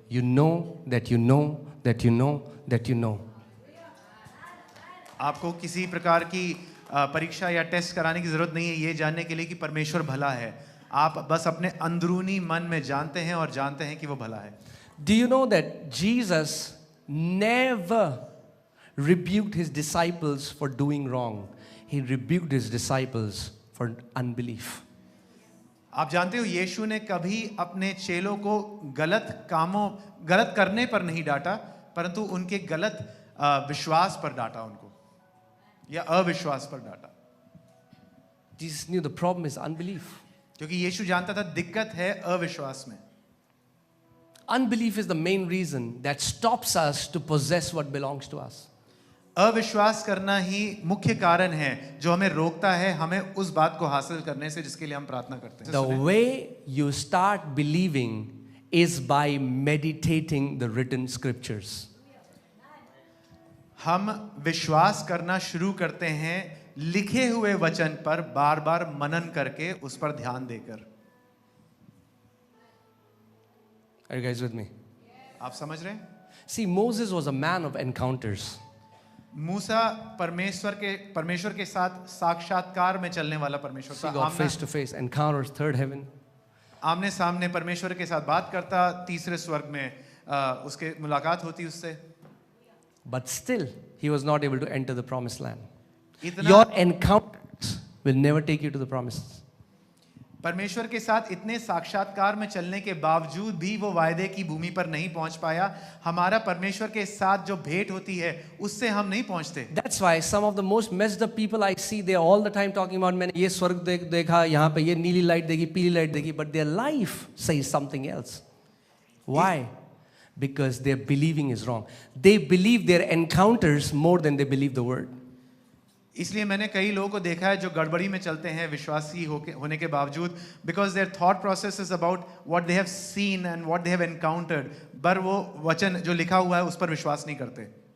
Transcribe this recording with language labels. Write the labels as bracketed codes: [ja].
[en] You know that you know that you know that you know. [hi] आपको किसी प्रकार की परीक्षा या टेस्ट कराने की जरूरत नहीं है ये जानने के लिए कि परमेश्वर भला है. आप बस अपने अंदरूनी मन में जानते हैं और जानते हैं कि वो भला है. [en] Do you know that Jesus never rebuked his disciples for doing wrong? He rebuked his disciples for unbelief. [hi] आप जानते हो यीशु ने कभी अपने चेलों को गलत करने पर नहीं डांटा, परंतु उनके गलत विश्वास पर डांटा उनको, या अविश्वास पर डांटा. [en] Jesus knew the problem is unbelief. [hi] क्योंकि यीशु जानता था दिक्कत है अविश्वास में. [en] Unbelief is the main reason that stops us to possess what belongs to us. [hi] अविश्वास करना ही मुख्य कारण है जो हमें रोकता है हमें उस बात को हासिल करने से जिसके लिए हम प्रार्थना करते हैं. [en] The way you start believing is by meditating the written scriptures. [hi] हम विश्वास करना शुरू करते हैं लिखे हुए वचन पर बार बार मनन करके उस पर ध्यान देकर. [en] Are you guys with me? [hi] आप समझ रहे हैं? [en] See, Moses was a man of encounters. [hi] मूसा परमेश्वर के साथ साक्षात्कार में चलने वाला परमेश्वर [en] See [hi] था. [en] God face to face, encounters, third heaven. [hi] आमने सामने परमेश्वर के साथ बात करता, तीसरे स्वर्ग में उसके मुलाकात होती उससे. [en] But still, he was not able to enter the promised land. [hi] इतना [en] Your encounters will never take you to the promises. [hi] परमेश्वर के साथ इतने साक्षात्कार में चलने के बावजूद भी वो वायदे की भूमि पर नहीं पहुंच पाया. हमारा परमेश्वर के साथ जो भेंट होती है उससे हम नहीं पहुंचते. [en] That's why some of the most messed up people I see, they are all the time talking about [hi] मैंने ये स्वर्ग देखा, यहाँ पे ये नीली लाइट देखी, [en] पीली लाइट देखी, but their life says something else. Why? Because their believing is wrong. They believe their encounters more than they believe the word. [hi] इसलिए मैंने कई लोगों को देखा है जो गड़बड़ी में चलते हैं विश्वासी होने के बावजूद, [en] because their thought process is about what they have seen and what they have encountered, [hi] पर वो वचन जो लिखा हुआ है उस पर विश्वास नहीं करते.